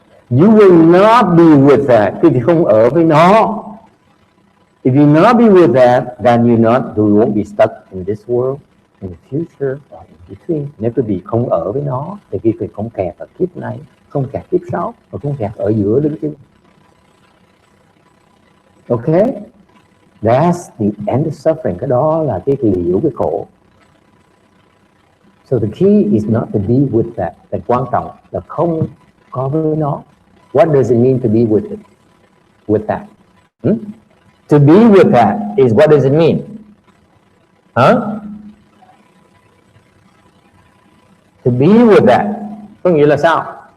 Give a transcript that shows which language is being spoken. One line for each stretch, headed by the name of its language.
English: You will not be with that.
Vietnamese: Quý vị không ở với nó.
English: If you not be with that, then you won't be stuck in this world, in the future, or in between.
Vietnamese: Nếu quý vị không ở với nó, thì quý vị không kẹt ở kiếp này, không kẹt kiếp sau, và không kẹt ở giữa đứng chân.
English: Okay? That's the end of suffering.
Vietnamese: Cái đó là cái liễu cái khổ.
English: So the key is not to be with that.
Vietnamese: Cái quan trọng là không có với nó.
English: What does it mean to be with it? With that? To be with that is what does it mean? To be with that
Vietnamese: có nghĩa là sao?